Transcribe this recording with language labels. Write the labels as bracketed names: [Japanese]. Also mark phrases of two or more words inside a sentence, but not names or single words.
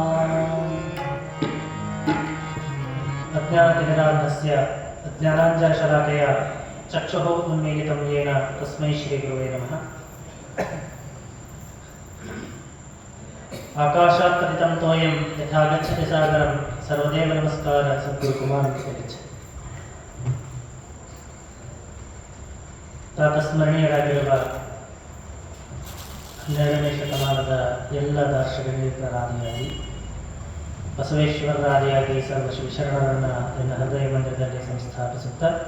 [Sanskrit] अज्ञानतिमिरान्धस्य ज्ञानाञ्जनशलाकया चक्षुः उन्मीलितं येन तस्मै श्रीगुरुवे नमः। आकाशात् पतितं तोयं यथा गच्छति सागरं सर्वदेव नमस्कार सद्गुरुकुमारं गच्छ। [Kannada] ತಾತಸ್ಮರಣೀಯರಾಗಿರುವ 12ನೇ ಶತಮಾನದ ಎಲ್ಲ ದಾರ್ಶನಿಕರಾದಿಯಾಗಿ ಬಸವೇಶ್ವರರಾದಿಯಾಗಿ ಸರ್ವ ಶ್ರೀಶರಣರನ್ನು ನನ್ನ ಹೃದಯ ಮಂದಿರದಲ್ಲಿ ಸಂಸ್ಥಾಪಿಸುತ್ತಾ